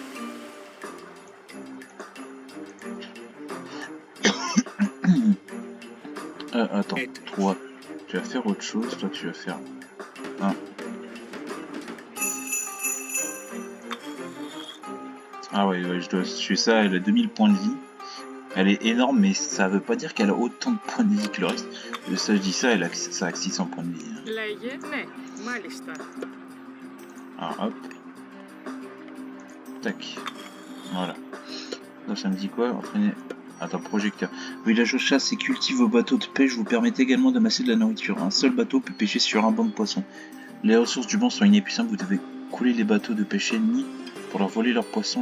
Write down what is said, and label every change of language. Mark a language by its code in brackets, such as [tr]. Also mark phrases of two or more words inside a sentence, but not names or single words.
[fr] Attends, toi, tu vas faire autre chose, toi tu vas faire... un. Ah ouais, je dois tuer ça, elle a 2000 points de vie. Elle est énorme, mais ça veut pas dire qu'elle a autant de points de vie que le reste. Ça, je dis ça, ça a 600 points de vie. Hein. [el] Λέγε, ναι, μάλιστα. [fr] Ah, hop. Tac. Voilà. Là, ça me dit quoi? Entraîner... Attends, projecteur. Village chasse et cultive vos bateaux de pêche vous permettent également d'amasser de la nourriture. Un seul bateau peut pêcher sur un banc de poissons. Les ressources du banc sont inépuisables, vous devez couler les bateaux de pêche ennemis pour leur voler leurs poissons.